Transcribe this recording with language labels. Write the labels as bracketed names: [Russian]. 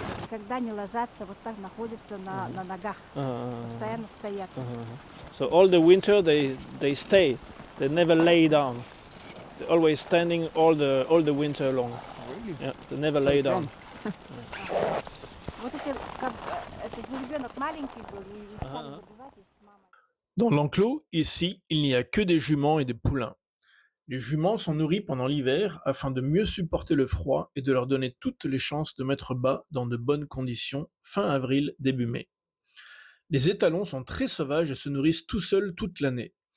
[Russian] Когда не ложатся, вот так находятся на ногах, постоянно стоят. [English] So all the winter they stay, they never lay down. They're always standing all the winter long. Really? Yeah, they never lay down. [Russian] Вот эти, как, это же ребенок маленький был, и стали забывать, и с мамой. [French] Dans l'enclos, ici, il n'y a que des juments et des poulains. Les juments sont nourris pendant l'hiver afin de mieux supporter le froid et de leur donner toutes les chances de mettre bas dans de bonnes conditions fin avril, début mai. Les étalons sont très sauvages et se nourrissent tout seuls toute l'année.